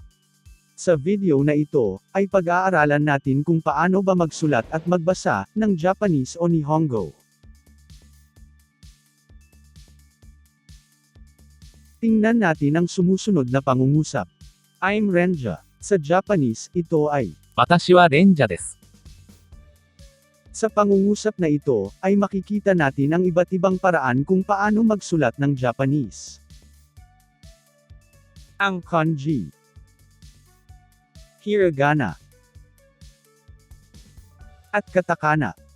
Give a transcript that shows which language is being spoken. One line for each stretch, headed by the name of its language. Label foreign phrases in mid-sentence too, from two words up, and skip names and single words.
Filipino: Sa video na ito, ay pag-aaralan natin kung paano ba magsulat at magbasa ng Japanese o Nihongo. Tingnan natin ang sumusunod na pangungusap. I'm Renca. Sa Japanese, ito ay
Japanese: 私はレンジャです。
Filipino: Sa pangungusap na ito, ay makikita natin ang iba't ibang paraan kung paano magsulat ng Japanese. Ang Kanji, Hiragana, at Katakana.